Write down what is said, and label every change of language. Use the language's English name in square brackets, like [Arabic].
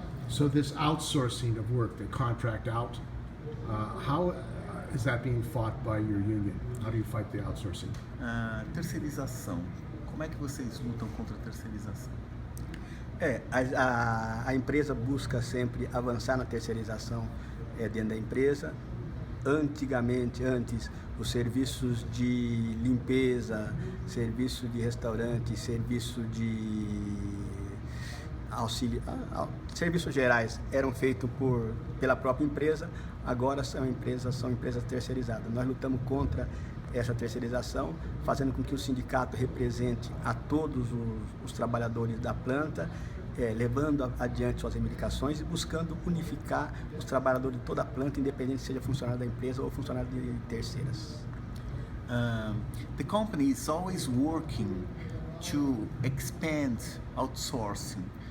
[English] So this outsourcing of work, the contract out, how is that being fought by your union? How do you fight the outsourcing? [Portuguese] Terceirização. Como é que vocês lutam contra a terceirização? A empresa busca sempre avançar na terceirização dentro da empresa. Antes, os serviços de limpeza, serviço de restaurante, serviço de auxílio, serviços gerais eram feitos pela própria empresa, agora são empresas terceirizadas. Nós lutamos contra essa terceirização, fazendo com que o sindicato represente a todos os trabalhadores da planta, levando adiante suas reivindicações e buscando unificar os trabalhadores de toda a planta, independente seja funcionário da empresa ou funcionário de terceiras. [English] The company is always working to expand outsourcing.